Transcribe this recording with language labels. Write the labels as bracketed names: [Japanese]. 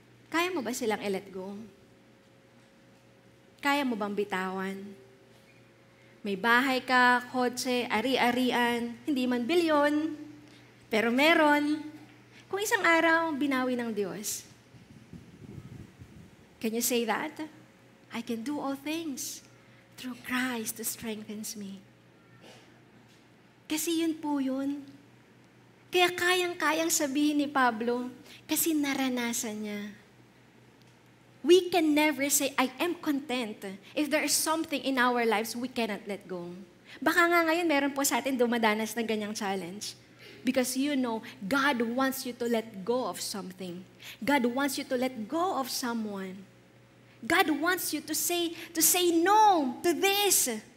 [Filipino] Kaya mo ba silang i-let go? Kaya mo bang bitawan? May bahay ka, kotse, ari-arian, hindi man bilyon, pero meron. Kung isang araw, binawi ng Diyos. [English] Can you say that? I can do all things through Christ who strengthens me. [Filipino] Kasi yun po yun. Kaya kayang-kayang sabihin ni Pablo, kasi naranasan niya. [English] We can never say, I am content. If there is something in our lives, we cannot let go. [Filipino] Baka nga ngayon, meron po sa atin dumadanas ng ganyang challenge. [English] Because you know, God wants you to let go of something. God wants you to let go of someone. God wants you to say no to this.